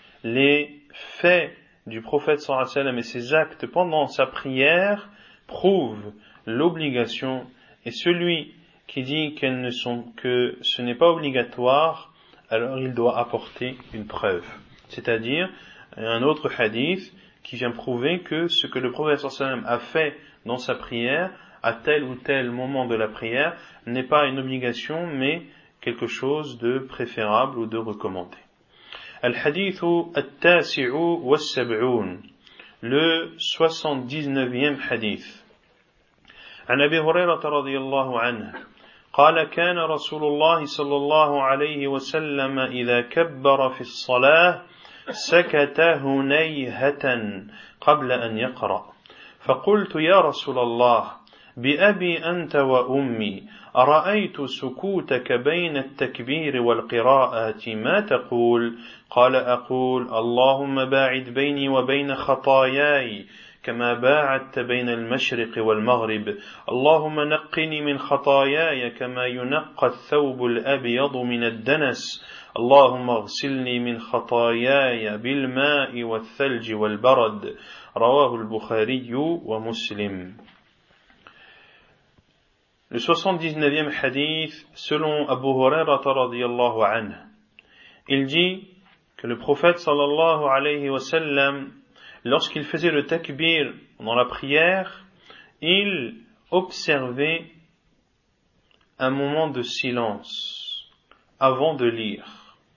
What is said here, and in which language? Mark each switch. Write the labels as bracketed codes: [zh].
[fr] Les faits du prophète sallallahu alayhi wa sallam et ses actes pendant sa prière prouvent l'obligation, et celui qui dit qu'elles ne sont, que ce n'est pas obligatoire, alors il doit apporter une preuve. C'est-à-dire un autre hadith qui vient prouver que ce que le prophète sallallahu alayhi wa sallam a fait dans sa prière, à tel ou tel moment de la prière, n'est pas une obligation, mais quelque chose de préférable ou de recommandé. [ar] الحديث التاسع والسبعون [fr] le 79e [ar] حديث عن أبي هريرة رضي الله عنه قال كان رسول الله صلى الله عليه وسلم إذا كبر في الصلاة سكت هنيهة قبل أن يقرأ فقلت يا رسول الله بأبي أنت وأمي أرأيت سكوتك بين التكبير والقراءة ما تقول قال أقول اللهم باعد بيني وبين خطاياي كما باعدت بين المشرق والمغرب اللهم نقني من خطاياي كما ينقى الثوب الأبيض من الدنس اللهم اغسلني من خطاياي بالماء والثلج والبرد رواه البخاري ومسلم. [fr] Le 79e hadith, selon Abu Huraira radiyallahu anhu, il dit que le prophète sallallahu alayhi wa sallam, lorsqu'il faisait le takbir dans la prière, il observait un moment de silence avant de lire.